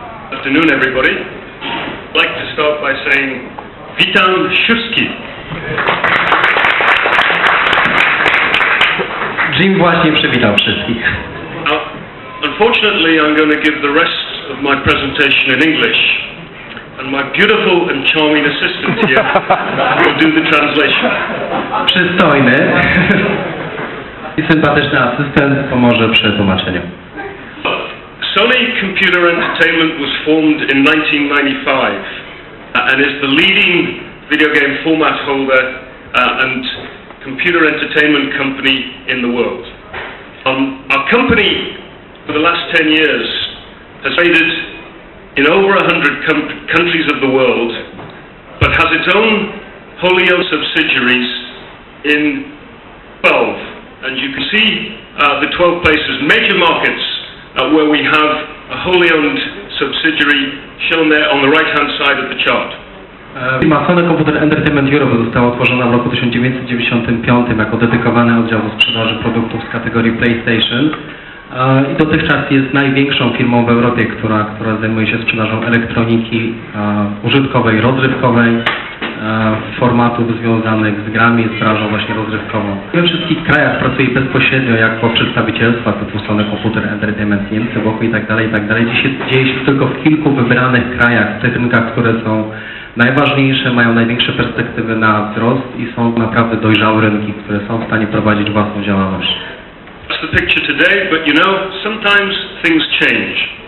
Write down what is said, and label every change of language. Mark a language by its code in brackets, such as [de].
[en] Good afternoon, everybody. I'd like to start by saying [pl] Witam Szewski. Jim właśnie przywitał wszystkich. [en] Unfortunately, I'm going to give the rest of my presentation in English, and my beautiful and charming assistant here will do the translation. [pl] Przystojny i sympatyczny asystent pomoże przy tłumaczeniu. [en] Sony Computer Entertainment was formed in 1995 and is the leading video game format holder and computer entertainment company in the world. Our company for the last 10 years has traded in over 100 countries of the world, but has its own wholly owned subsidiaries in 12. And you can see the 12 places, major markets, where we have a wholly owned subsidiary shown there on the right-hand side of the chart. [pl] Firma Sony Computer Entertainment Europe została utworzona w roku 1995 jako dedykowany oddział do sprzedaży produktów z kategorii PlayStation. I dotychczas jest największą firmą w Europie, która zajmuje się sprzedażą elektroniki użytkowej, rozrywkowej, formatów związanych z grami, z branżą właśnie rozrywkową. We wszystkich krajach pracuje bezpośrednio jako przedstawicielstwa typu Sony Computer Entertainment, Niemcy, Włochy i tak dalej. Dzieje się tylko w kilku wybranych krajach, w tych rynkach, które są najważniejsze, mają największe perspektywy na wzrost i są naprawdę dojrzałe rynki, które są w stanie prowadzić własną działalność. [en] That's the picture today, but you know, sometimes things change.